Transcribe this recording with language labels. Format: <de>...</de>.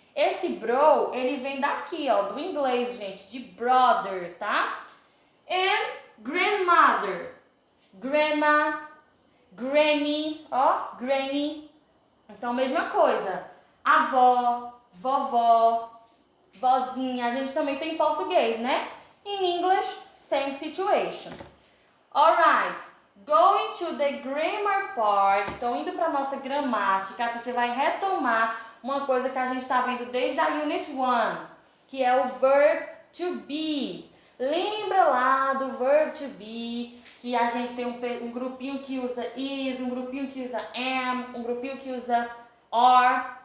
<pt>Esse bro, ele vem daqui, ó, do inglês, gente, de brother, tá?</pt> <en>And grandmother, grandma,</en> <pt>Granny, ó, granny. Então, mesma coisa. Avó, vovó, vozinha. A gente também tem em português, né?</pt> <en>In English, same situation. Alright, going to the grammar part.</en> <pt>Então, indo para a nossa gramática, a gente vai retomar uma coisa que a gente está vendo desde a Unit 1, que é o verb to be. Lembra lá do verb to be, que a gente tem um grupinho que usa is, um grupinho que usa am, um grupinho que usa are.</pt>